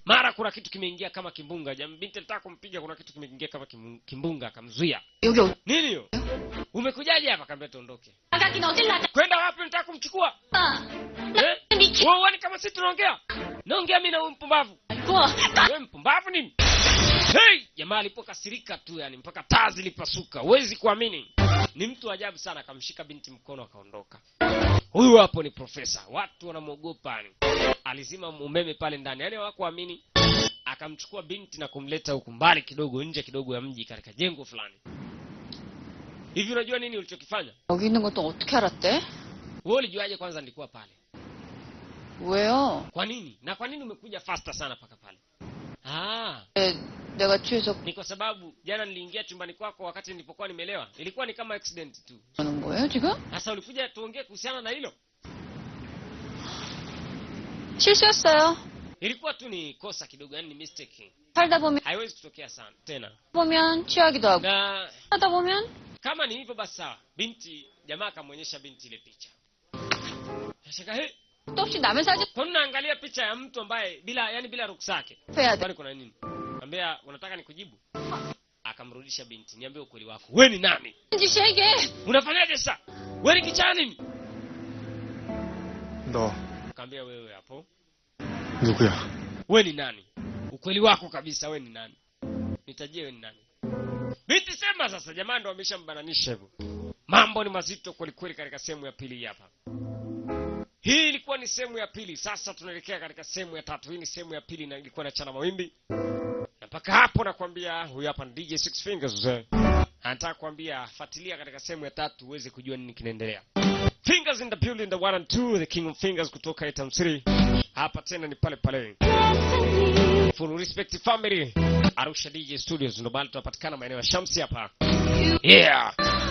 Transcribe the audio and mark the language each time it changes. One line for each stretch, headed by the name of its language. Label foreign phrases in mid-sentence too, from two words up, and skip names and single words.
Swahili: Mara kuna kitu kimeingia kama kimbunga. Binti alitaka kumpiga, kuna kitu kimeingia kama kimbunga akamzuia.
Korean: 여기
Swahili: Nini hiyo? Umekujaje hapa? Kaambia tuondoke.
Korean: 나가긴 어딜 나가?
Swahili: Kwenda wapi? Nataka kumchukua.
Korean: 미치.
Swahili: Wewe kama sisi tunaongea. Naongea mimi na huyu mpumbavu. Wewe mpumbavu nini? Hey! Jamaa alipokasirika tu yani mpaka taa zilipasuka. Huwezi kuamini. Ni mtu ajabu sana, akamshika binti mkono akaondoka. Huyu hapo ni profesa. Watu wanamuogopa yani. Alizima umeme pale ndani. Yaani hawakuamini. Akamchukua binti na kumleta huku mbali kidogo, nje kidogo ya mji katika jengo fulani. Hivi unajua nini ulichokifanya?
Korean: 여기 있는 것도 어떻게 알았대?
Swahili: Wewe ulijuaje kwanza nilikuwa pale?
Korean: 왜요?
Swahili: Kwa nini? Na kwa nini umekuja faster sana paka pale?
Korean: 내가 취해서
Swahili: Ni kwa sababu jana niliingia chumbani kwako wakati nilipokuwa nimelewa. Ilikuwa ni kama accident tu.
Korean: 하는 거예요, 지금?
Swahili: Sasa ulikuja tuongee kuhusiana na hilo?
Korean: 실수였어요.
Swahili: Ilikuwa tu ni kosa kidogo, yani ni mistake.
Korean: 살다 보면
Swahili: Haiwezi kutokea sana tena.
Korean: 취하기도 하고
Swahili: Na
Korean: 하다 보면
Swahili: kama ni hivyo basi sawa. Binti jamaa akamwonyesha binti ile picha. Shaka he.
Korean: 또 혹시 남의 사진
Swahili: Kwa nini naangalia picha ya mtu ambaye bila ruksa yake?
Korean: 해야 돼.
Swahili: Kwani kuna nini? Ambia unataka nikujibu? Akamrudisha binti. Niambie ukweli wako. Wewe ni nani?
Korean: 짓이야
Swahili: Unafanyaje sasa? Wewe ni kichaa nini?
Korean: 너
Swahili: Kaambia wewe hapo.
Korean: 누구야?
Swahili: Wewe ni nani? Ukweli wako kabisa, wewe ni nani? Nitajie wewe ni nani? Binti sema sasa, jamaa ndo ameshambananisha hivyo. Mambo ni mazito kweli kweli katika sehemu ya pili hapa. Hii ilikuwa ni sehemu ya pili. Sasa tunaelekea katika sehemu ya tatu. Hii ni sehemu ya pili na ilikuwa na chana mawimbi. Na mpaka hapo nakwambia huyu hapa ni DJ Six Fingers. Anataka kuambia fuatilia katika sehemu ya tatu uweze kujua nini kinaendelea.
English: Fingers in the building, the 1 and 2, the King of Fingers kutoka Itam City.
Swahili: Hapa tena ni pale pale.
English: Full respect family.
Swahili: Arusha DJ Studios ndo bali tunapatikana maeneo ya Shamsi hapa. Yeah.